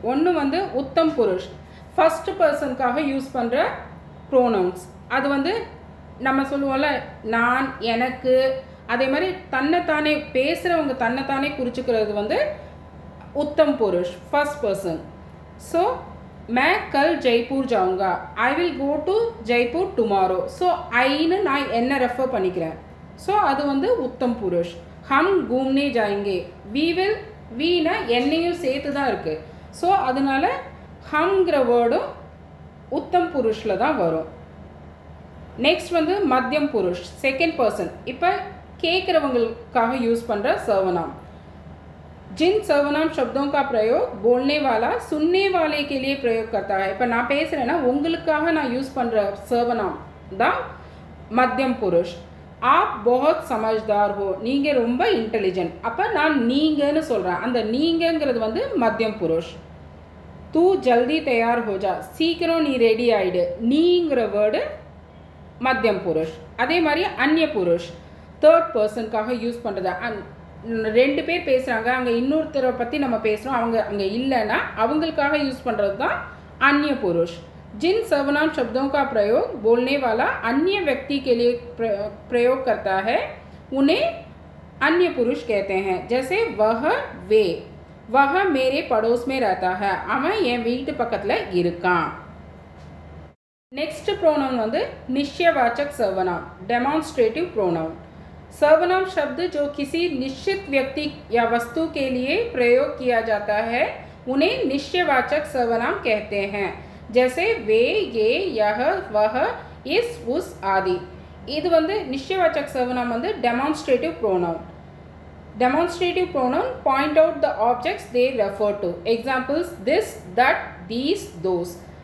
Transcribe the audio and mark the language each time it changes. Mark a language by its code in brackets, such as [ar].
[ta] ஒன்று வந்து Uttam புருஷ், first பர்சனுக்காக use பண்ணுற ப்ரோனவுன்ஸ். அது வந்து நம்ம சொல்லுவோம்ல நான், எனக்கு, அதே மாதிரி தன்னைத்தானே பேசுகிறவங்க தன்னைத்தானே குறிச்சிக்கிறது வந்து உத்தம் புருஷ், ஃபர்ஸ்ட் பர்சன். [en] so [hi] मैं कल जयपुर जाऊँगा, [en] I will go to Jaipur tomorrow. [ta] So ஐன்னு நான் என்ன ரெஃபர் பண்ணிக்கிறேன். ஸோ அது வந்து உத்தம் புருஷ். [hi] हम घूमने जाएंगे, [en] we will, [ta] வீனா என்னையும் சேர்த்து தான் இருக்குது. ஸோ அதனால ஹம்ங்கிற வேர்டும் உத்தம் புருஷில் தான் வரும். நெக்ஸ்ட் வந்து மத்தியம் புருஷ், செகண்ட் பர்சன். இப்போ கேட்குறவங்களுக்காக யூஸ் பண்ணுற सर्वनाम. [hi] जिन सर्वनाम शब्दों का प्रयोग बोलने वाला सुनने वाले के लिए प्रयोग करता है. [ta] இப்போ நான் பேசுகிறேன்னா உங்களுக்காக நான் யூஸ் பண்ணுற सर्वनाम தான் மத்தியம் புருஷ். [hi] आप बहुत समझदार हो, [ta] நீங்கள் ரொம்ப இன்டெலிஜென்ட். அப்போ நான் நீங்கன்னு சொல்கிறேன், அந்த நீங்கங்கிறது வந்து மத்தியம் புருஷ். [hi] तू जल्दी तैयार हो जा, [ta] சீக்கிரம் நீ ரெடி ஆகிடு, நீங்கிற வேர்டு மத்தியம் புருஷ். அதே மாதிரி அந்நிய புருஷ், தேர்ட் பர்சனுக்காக யூஸ் பண்ணுறது. 2 பேர் பேசுகிறாங்க, அங்கே இன்னொருத்தரை பற்றி நம்ம பேசுகிறோம், அவங்க அங்கே இல்லைன்னா அவங்களுக்காக யூஸ் பண்ணுறது தான் अन्य पुरुष. [hi] जिन सर्वनाम शब्दों का प्रयोग बोलने वाला अन्य व्यक्ति के लिए प्रयोग करता है उन्हें अन्य पुरुष कहते हैं. जैसे वह, वे, वह मेरे पड़ोस में रहता है, [ta] அவன் என் வீட்டு பக்கத்தில் இருக்கான். [hi] नेक्स्ट प्रोनाउन வந்து निश्चयवाचक सर्वनाम, डेमोन्स्ट्रेटिव प्रोनाउन. सर्वनाम शब्द जो किसी निश्चित व्यक्ति या वस्तु के लिए प्रयोग किया जाता है उन्हें निश्चयवाचक सर्वनाम कहते हैं. जैसे वे, ये, यह, वह, इस, उस आदि. [ta] இது வந்து நிश्चयवाचक सर्वनाम வந்து demonstrative pronoun. [en] Demonstrative pronoun point out the objects they refer to. Examples this, that, these, those.